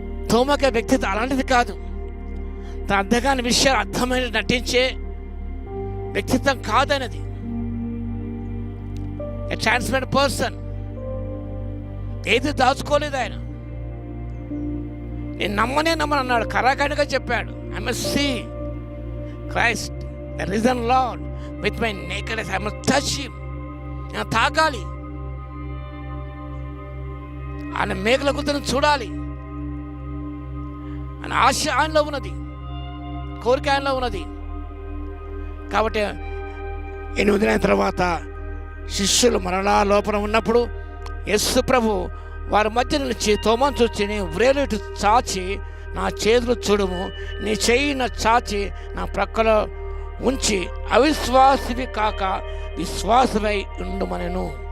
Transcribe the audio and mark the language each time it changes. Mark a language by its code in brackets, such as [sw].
[te] తోమక వ్యక్తిత్వం అలాంటిది కాదు. తన అర్థం కాని విషయాలు అర్థమైన నటించే వ్యక్తిత్వం కాదనేది. ఏ [en] transparent person, [te] ఏది దాచుకోలేదు ఆయన. నేను నమ్మని అన్నాడు, కరాఖండిగా చెప్పాడు. [en] I must see Christ, the risen Lord, with my naked eyes. I must touch him. [te] నేను తాకాలి, ఆయన మేకల గుర్తును చూడాలి అని ఆశ ఆయనలో ఉన్నది, కోరిక ఆయనలో ఉన్నది. కాబట్టి 8 దినాల తర్వాత శిష్యులు మరలా లోపల ఉన్నప్పుడు యేసు ప్రభు వారి మధ్య నుంచి తోమను చూచి, నీ వ్రేలు చాచి నా చేతులు చూడుము, నీ చెయ్యి నా చాచి నా ప్రక్కలో ఉంచి అవిశ్వాసివి కాక విశ్వాసమై ఉండుమనెను.